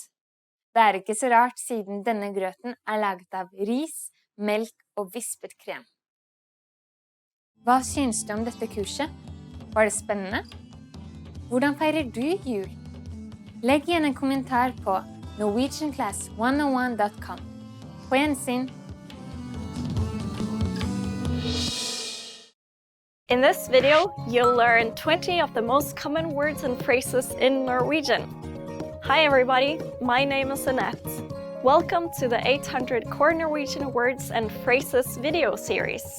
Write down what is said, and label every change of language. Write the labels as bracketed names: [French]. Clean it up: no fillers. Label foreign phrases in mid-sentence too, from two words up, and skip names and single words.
[Norwegian] Det er ikke så rart siden denne grøten er laget av ris, melk og vispet krem. Hva synes du om dette kurset? Var det spennende? Hvordan feirer du jul? Legg igjen en kommentar på norwegianclass101.com. På gjensyn! [English] In this video, you'll learn 20 of the most common words and phrases in Norwegian. Hi everybody, my name is Annette. Welcome to the 800 Core Norwegian Words and Phrases video series.